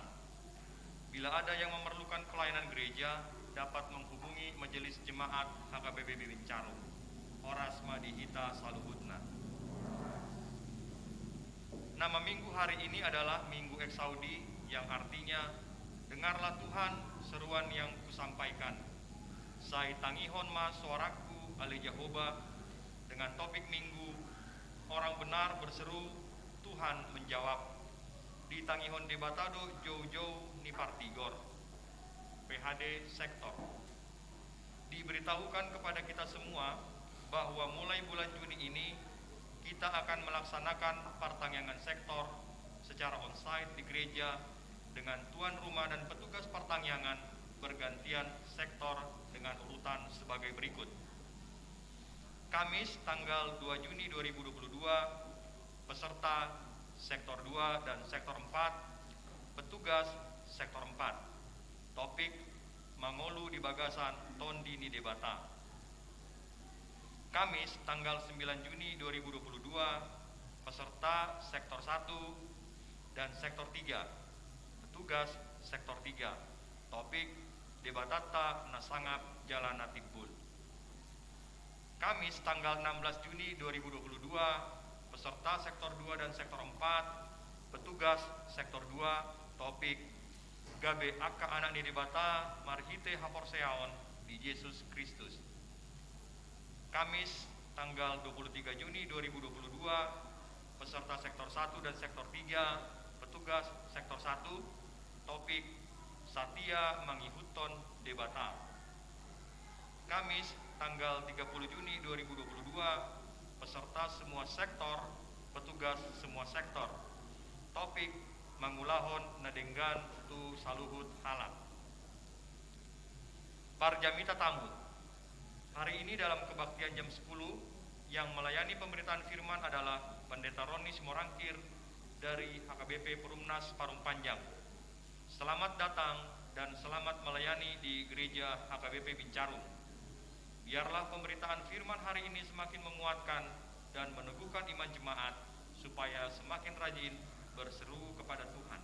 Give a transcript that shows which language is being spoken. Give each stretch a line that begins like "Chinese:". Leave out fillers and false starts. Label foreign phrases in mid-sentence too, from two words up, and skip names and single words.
Indonesian: Bila ada yang memerlukan pelayanan gereja, dapat menghubungi Majelis Jemaat HKBP Bincarung,
Batak Toba: Horas Madihita Saluhutna.
Indonesian: Nama minggu hari ini adalah Minggu Eksaudi, yang artinya dengarlah Tuhan seruan yang kusampaikan.
Batak Toba: Sai tangihon ma suaraku ale Jehovah,
Indonesian: dengan topik minggu orang benar berseru, Tuhan menjawab.
Batak Toba: Di tangihon debatado jauh-jauh ni partigor.
Indonesian: PHD sektor. Diberitahukan kepada kita semua bahwa mulai bulan Juni ini kita akan melaksanakan pertangyangan sektor secara onsite di gereja dengan tuan rumah dan petugas pertangyangan bergantian sektor dengan urutan sebagai berikut. Kamis tanggal 2 Juni 2022, peserta sektor 2 dan sektor 4, petugas sektor 4. Topik
Batak Toba: Mangolu di Bagasan Tondi ni Debata.
Indonesian: Kamis tanggal 9 Juni 2022, peserta sektor 1 dan sektor 3, petugas sektor 3. Topik
Batak Toba: Debatata Nasangap Jalana Timbul.
Indonesian: Kamis tanggal 16 Juni 2022, peserta sektor 2 dan sektor 4, petugas sektor 2. Topik
Batak Toba: Gabe Aka Anak ni Debata Marhite Haporseaon di Yesus Kristus.
Indonesian: Kamis tanggal 23 Juni 2022, peserta sektor 1 dan sektor 3, petugas sektor 1. Topik
Batak Toba: Satya Mangihuton Debata.
Indonesian: Kamis tanggal 30 Juni 2022, peserta semua sektor, petugas semua sektor. Topik
Batak Toba: Mangulahon Nadenggan tu Saluhut Halak.
Indonesian: Parjamita tamu. Hari ini dalam kebaktian jam 10 yang melayani pemberitaan firman adalah Pendeta Roni Simorangkir dari HKBP Perumnas Parung Panjang. Selamat datang dan selamat melayani di Gereja HKBP Bincarung. Biarlah pemberitaan firman hari ini semakin menguatkan dan meneguhkan iman jemaat supaya semakin rajin berseru kepada Tuhan.